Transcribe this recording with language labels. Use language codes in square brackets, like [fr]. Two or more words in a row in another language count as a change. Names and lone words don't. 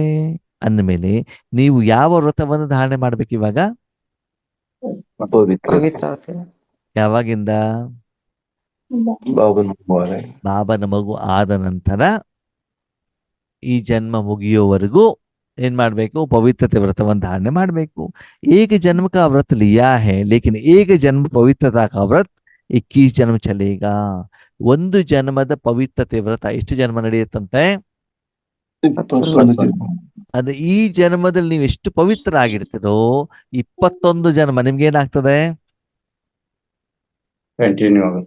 [kn] ಅಂದಮೇಲೆ ನೀವು ಯಾವ ವ್ರತವನ್ನು ಧಾರಣೆ ಮಾಡ್ಬೇಕು ಇವಾಗ? ಪವಿತ್ರತೆ. ಯಾವಾಗಿಂದ? ಬಾಬನ ಮಗು ಆದ ನಂತರ ಈ ಜನ್ಮ ಮುಗಿಯೋವರೆಗೂ ಏನ್ ಮಾಡ್ಬೇಕು? ಪವಿತ್ರತೆ ವ್ರತವನ್ನು ಧಾರಣೆ ಮಾಡ್ಬೇಕು. [hi] एक जन्म का व्रत लिया है लेकिन एक जन्म पवित्रता का व्रत 21 जन्म चलेगा. [kn] ಒಂದು ಜನ್ಮದ ಪವಿತ್ರತೆ ವ್ರತ ಎಷ್ಟು ಜನ್ಮ ನಡೆಯುತ್ತಂತೆ? 21 ಜನ್ಮ. ಅದು ಈ ಜನ್ಮದಲ್ಲಿ ನೀವು ಎಷ್ಟು ಪವಿತ್ರ ಆಗಿರ್ತೀರೋ 21 ಜನ್ಮ ನಿಮ್ಗೆ ಏನಾಗ್ತದೆ? ಕಂಟಿನ್ಯೂ ಆಗುತ್ತೆ.